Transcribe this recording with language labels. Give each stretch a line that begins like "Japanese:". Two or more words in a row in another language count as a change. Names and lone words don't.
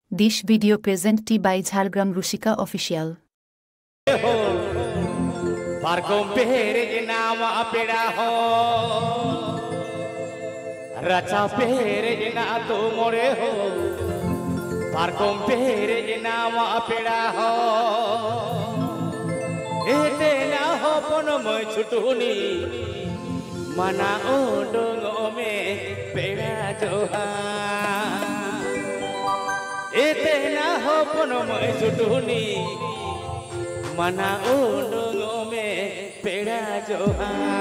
English: This video presented by Jhargram Rushika Official.
Santali: Racha pere ina tu more ho, parkom pere ina ma apeda ho. Ete na ho pono moi chutuni, mana odong ome peda joha. Ete na ho pono moi chutuni, mana odong ome peda joha.